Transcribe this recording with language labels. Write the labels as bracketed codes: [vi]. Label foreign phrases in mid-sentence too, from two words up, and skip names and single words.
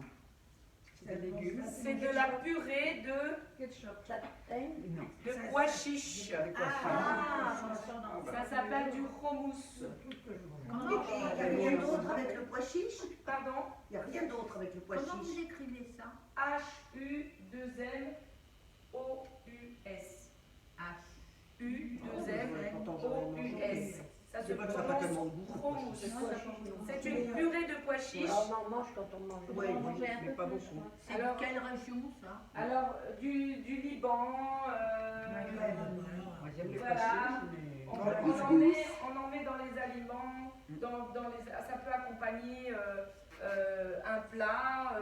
[fr] C'est des légumes. C'est de la purée Ça teint. Non. de pois chiches. Ah, ça sent dans Ça s'appelle du hummus. Comment, Il n'y a rien d'autre avec le pois chiche. Pardon? Il n'y a rien d'autre avec le pois comment vous chiche. écrivez ça? H-U-2-M-O-U-S. H. U-2-M-O-U-S. Ça se C'est pas que ça n'a pas tellement de prononce goût. hummus. C'est C'est une purée de pois chiches. on en mange quand on mange. Ouais, On en mangeait un mais peu pas plus, beaucoup. hein. C'est Alors- de quelle région ça? Alors, du Liban, Moi, j'aime les Voilà. pois chiches, mais... on en met dans les aliments, ça peut accompagner un plat,